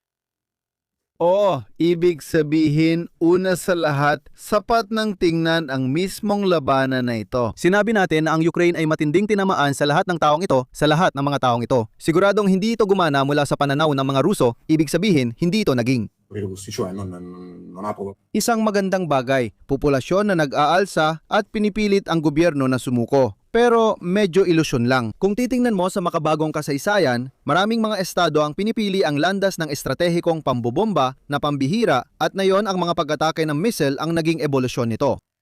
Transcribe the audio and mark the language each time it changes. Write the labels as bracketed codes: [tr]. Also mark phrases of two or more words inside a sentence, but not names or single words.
[tl] Oo, ibig sabihin, una sa lahat, sapat ng tingnan ang mismong labanan na ito. Sinabi natin na ang Ukraine ay matinding tinamaan sa lahat ng taong ito, sa lahat ng mga taong ito. Siguradong hindi ito gumana mula sa pananaw ng mga Ruso, ibig sabihin, hindi ito naging. [it] perché questi cioè non ha proprio [tl] Isang magandang bagay, populasyon na nag-aalsa at pinipilit ang gobyerno na sumuko. Pero medyo ilusyon lang. Kung titingnan mo sa makabagong kasaysayan, maraming mga estado ang pinipili ang landas ng estratehikong pambobomba na pambihira at ngayon ang mga pag-atake ng missile ang naging ebolusyon nito.